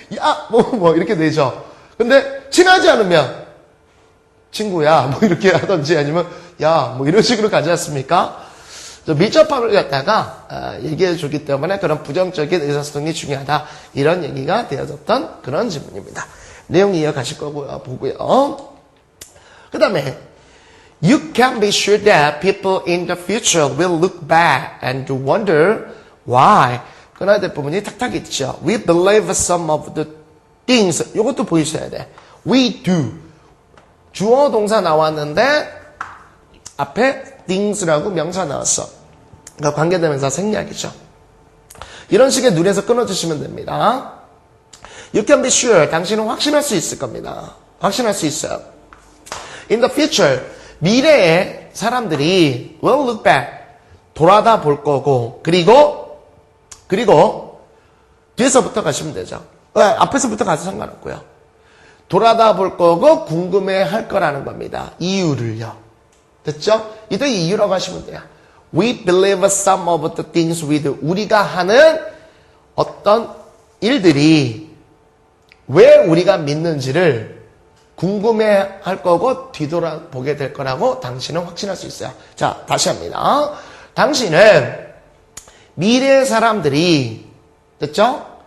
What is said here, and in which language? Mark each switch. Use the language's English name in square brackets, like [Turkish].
[Korean] 야, 이렇게 되죠. 근데 친하지 않으면 친구야, 이렇게 하든지 아니면 야, 이런 식으로 가지 않습니까? 밀접함을 갖다가 얘기해 주기 때문에 그런 부정적인 의사소통이 중요하다. 이런 얘기가 되어졌던 그런 질문입니다. 내용 이어가실 거고요. 보고요. [English] 그 다음에 You can be sure that people in the future will look back and wonder why. [Korean] 그러나 대부분이 탁탁 있죠. [English] We believe some of the things. [Korean] 이것도 보이셔야 돼. [English] We do. [Korean] 주어 동사 나왔는데 앞에 things라고 명사 나왔어. 그러니까 관계대명사 생략이죠. 이런 식의 눈에서 끊어주시면 됩니다. [English] You can be sure. [Korean] 당신은 확신할 수 있을 겁니다. 확신할 수 있어요. [English] In the future. [Korean] 미래에 사람들이 [English] will look back. [Korean] 돌아다 볼 거고 그리고 뒤에서부터 가시면 되죠. 앞에서부터 가서 상관없고요. 돌아다 볼 거고 궁금해 할 거라는 겁니다. 이유를요. 됐죠? 이때 이유라고 하시면 돼요. [English] We believe some of the things we do. [Korean] 우리가 하는 어떤 일들이 왜 우리가 믿는지를 궁금해 할 거고 뒤돌아보게 될 거라고 당신은 확신할 수 있어요. 자, 다시 합니다. 당신은 미래의 사람들이, 됐죠?